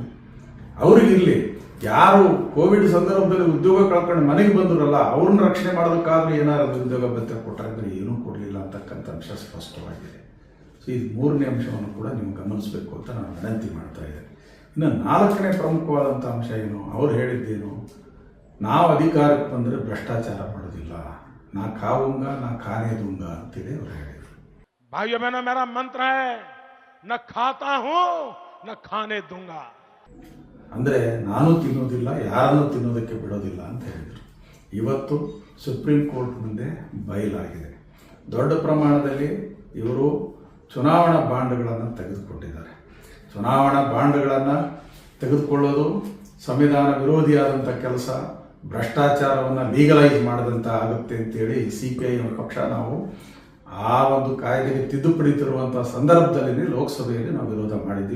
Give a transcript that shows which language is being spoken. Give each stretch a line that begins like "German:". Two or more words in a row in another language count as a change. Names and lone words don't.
Kannada: ಅವ್ರಿಗಿರಲಿ, ಯಾರು ಕೋವಿಡ್ ಸಂದರ್ಭದಲ್ಲಿ ಉದ್ಯೋಗ ಕಳ್ಕೊಂಡು ಮನೆಗೆ ಬಂದ್ರಲ್ಲ ಅವ್ರನ್ನ ರಕ್ಷಣೆ ಮಾಡೋದಕ್ಕಾದ್ರೂ ಏನಾದ್ರು ಉದ್ಯೋಗ ಭತ್ಯೆ ಕೊಟ್ಟರೆ ಏನೂ ಕೊಡಲಿಲ್ಲ ಅಂತಕ್ಕಂಥ ಅಂಶ ಸ್ಪಷ್ಟವಾಗಿದೆ. ಸೊ ಇದು 3ನೇ ಅಂಶವನ್ನು ಕೂಡ ನೀವು ಗಮನಿಸಬೇಕು ಅಂತ ನಾನು ವಿನಂತಿ ಮಾಡ್ತಾ ಇದ್ದೇನೆ. ಇನ್ನು 4ನೇ ಪ್ರಮುಖವಾದಂಥ ಅಂಶ ಏನು, ಅವ್ರು ಹೇಳಿದ್ದೇನು, ನಾವು ಅಧಿಕಾರಕ್ಕೆ ಬಂದರೆ ಭ್ರಷ್ಟಾಚಾರ ಮಾಡೋದಿಲ್ಲ,
Hindi: ना खाऊंगा ना खाने दूंगा
Kannada: ಅಂತೇಳಿ ಅವ್ರು ಹೇಳಿದರು.
Hindi: भाइयों बहनों, मेरा मंत्र है, न खाता हूं न खाने दूंगा.
Kannada: ಅಂದರೆ ನಾನು ತಿನ್ನೋದಿಲ್ಲ, ಯಾರನ್ನೂ ತಿನ್ನೋದಕ್ಕೆ ಬಿಡೋದಿಲ್ಲ ಅಂತ ಹೇಳಿದರು. ಇವತ್ತು ಸುಪ್ರೀಂ ಕೋರ್ಟ್ ಮುಂದೆ ಬಯಲಾಗಿದೆ. ದೊಡ್ಡ ಪ್ರಮಾಣದಲ್ಲಿ ಇವರು ಚುನಾವಣಾ ಬಾಂಡ್ಗಳನ್ನು ತೆಗೆದುಕೊಂಡಿದ್ದಾರೆ. ಚುನಾವಣಾ ಬಾಂಡ್ಗಳನ್ನು ತೆಗೆದುಕೊಳ್ಳೋದು ಸಂವಿಧಾನ ವಿರೋಧಿಯಾದಂಥ ಕೆಲಸ, ಭ್ರಷ್ಟಾಚಾರವನ್ನು ಲೀಗಲೈಸ್ ಮಾಡಿದಂಥ ಆಗುತ್ತೆ ಅಂತೇಳಿ CPIM ಪಕ್ಷ ನಾವು ಆ ಒಂದು ಕಾಯ್ದೆಗೆ ತಿದ್ದುಪಡಿ ತರುವಂಥ ಸಂದರ್ಭದಲ್ಲಿ ಲೋಕಸಭೆಯಲ್ಲಿ ನಾವು ವಿರೋಧ ಮಾಡಿದ್ವಿ.